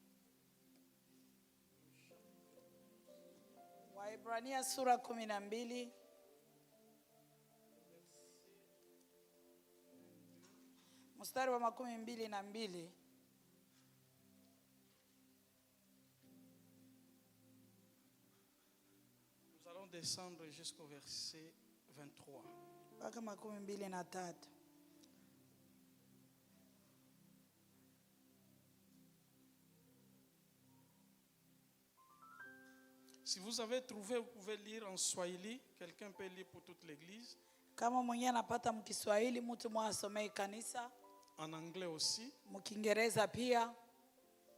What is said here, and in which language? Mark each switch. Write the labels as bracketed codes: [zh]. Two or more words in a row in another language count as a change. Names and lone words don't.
[sw] Waebrania sura 12. Mstari wa 22. [fr] Nous allons descendre jusqu'au verset 23. [sw] Mpaka 23. [fr] Si vous avez trouvé, vous pouvez lire en Swahili. Quelqu'un peut lire pour toute l'église. [sw] Kama mwenye anapata mkiswahili mtu mwasomee kanisa. [fr] En anglais aussi. [sw] Mkiingereza pia.